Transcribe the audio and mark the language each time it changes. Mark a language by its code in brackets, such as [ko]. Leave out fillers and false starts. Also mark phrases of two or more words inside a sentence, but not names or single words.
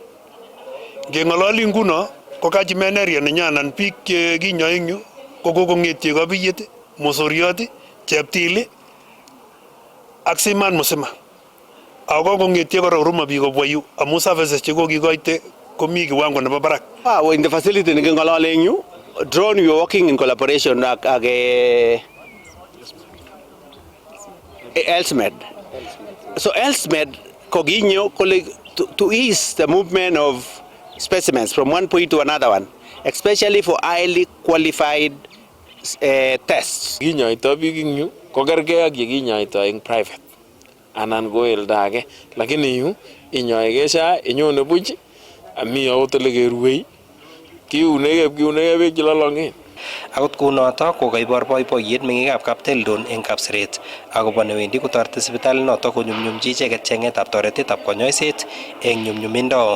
[kln] Ngeng'ololi nguno ko [en] catchment area [kln] nenyo anan biik chekinyoe eng yu kokong'etye Kabiyet, Mosoriot, Cheptil ak Siman Musima. Ako kong'etye kora Huruma biik kobwa yu amu services chekokikoite komi kiwango nebo barak. [en] In the facility [kln] neking'olole eng yu, [en] drone we are working in collaboration ak Elsmed. So Elsmed [kln] koginyo kole [en] to ease the movement of specimens from one point to another one, especially for highly qualified tests. [kln] Kinyoito biik eng yu kokergei ak yekinyoito eng private anan ko elda age, lakini yu inyoigei SHA inyone buch ami akot ole keruei kiunegei beek chelolongen. Akot kounotok kokaibor boiboiyet meng'ikab Kaptildon eng Kapseret akobo newendi kotoreti sipitalit notok konyumnyumchi icheket cheng'etab toretetab konyoiset eng nyumnyumindo.